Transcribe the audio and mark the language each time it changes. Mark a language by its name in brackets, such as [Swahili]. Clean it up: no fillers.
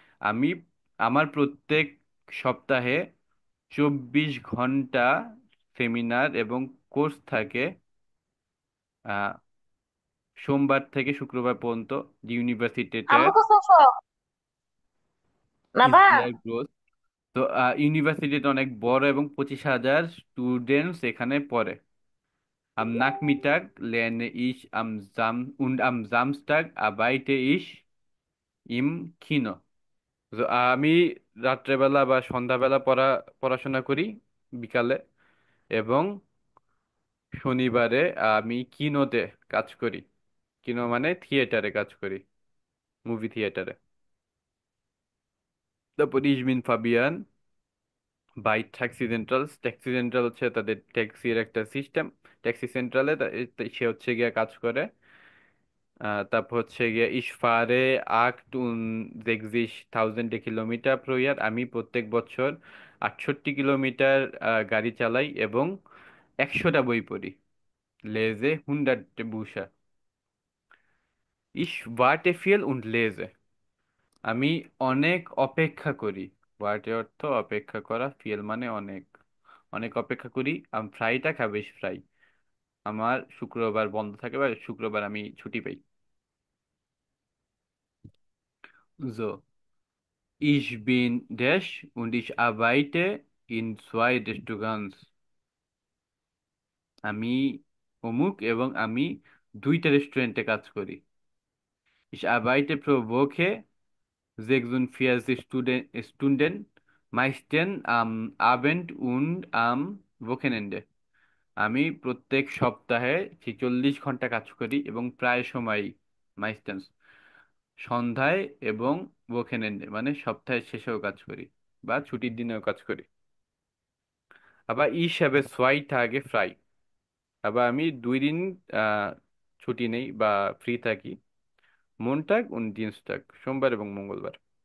[Bangla] আমি আমার প্রত্যেক সপ্তাহে 24 ঘন্টা সেমিনার এবং কোর্স থাকে, আহ, সোমবার থেকে শুক্রবার পর্যন্ত। দি আম্মু ইউনিভার্সিটিতে কাছে আসো। ইজ বাবা দেয়ার গ্রোথ। তো ইউনিভার্সিটিতে অনেক বড় এবং 25,000 স্টুডেন্টস এখানে পড়ে। [German] Am Nachmittag lerne ich und am Samstag arbeite ich im Kino. [Bangla] So, আমি রাত্রেবেলা বা সন্ধ্যাবেলা পড়াশোনা করি বিকালে, এবং শনিবারে আমি কিনোতে কাজ করি। কিনো মানে থিয়েটারে কাজ করি, মুভি থিয়েটারে। তারপর ইজমিন Fabien by taxi central. Taxi central হচ্ছে তাদের ট্যাক্সির একটা সিস্টেম। ট্যাক্সি সেন্ট্রালে সে হচ্ছে গিয়ে কাজ করে। তারপর হচ্ছে গিয়ে [German] ich fahre 68.000 Kilometer pro Jahr। [Bangla] আমি প্রত্যেক বছর 68 কিলোমিটার গাড়ি চালাই এবং 100টা বই পড়ি। [German] lese 100 Bücher। ich warte viel und lese। [Bangla] আমি অনেক অপেক্ষা করি। warte অর্থ অপেক্ষা করা, viel মানে অনেক। অনেক অপেক্ষা করি। [German] am Freitag habe ich frei। [Bangla] আমার শুক্রবার বন্ধ থাকে বা শুক্রবার আমি ছুটি পাই। [German] So, ich bin Dash und ich arbeite in 2 Restaurants। [Bangla] আমি অমুক এবং আমি 2টা রেস্টুরেন্টে কাজ করি। [German] Ich arbeite pro Woche 46 Stunden, meistens am Abend und am Wochenende। [Bangla] আমি প্রত্যেক সপ্তাহে 46 ঘন্টা কাজ করি এবং প্রায় সময়ই মাইস্টেন্স সন্ধ্যায় এবং ওকেনেন্ডে মানে সপ্তাহের শেষেও কাজ করি বা ছুটির দিনেও কাজ করি। আবার হিসাবে 2 Tage ফ্রাই। আবার আমি 2 দিন আহ, ছুটি নেই বা ফ্রি থাকি, মনটাগ und Dienstag, সোমবার এবং মঙ্গলবার।